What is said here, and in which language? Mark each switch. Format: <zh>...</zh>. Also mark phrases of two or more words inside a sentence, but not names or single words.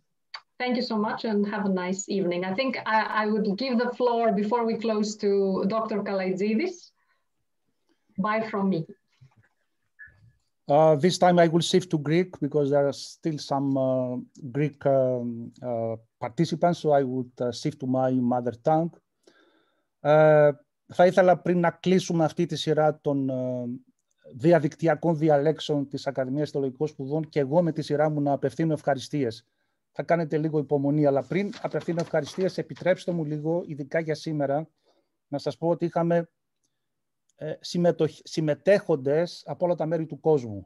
<en>Thank you so much and have a nice evening. I think I would give the floor before we close to Dr. Kalatzidis. Bye from me. This time I will shift to Greek because there are still some Greek participants, so I would shift to my mother tongue.</en> <el>Θα ήθελα πριν να κλείσουμε αυτή τη σειρά των διαδικτυακών διαλέξεων της Ακαδημίας Θεολογικών Σπουδών και εγώ με τη σειρά μου να απευθύνω ευχαριστίες. Θα κάνετε λίγο υπομονή, αλλά πριν απευθύνω ευχαριστίες, επιτρέψτε μου λίγο, ειδικά για σήμερα, να σας πω ότι είχαμε συμμετέχοντες από όλα τα μέρη του κόσμου.</el>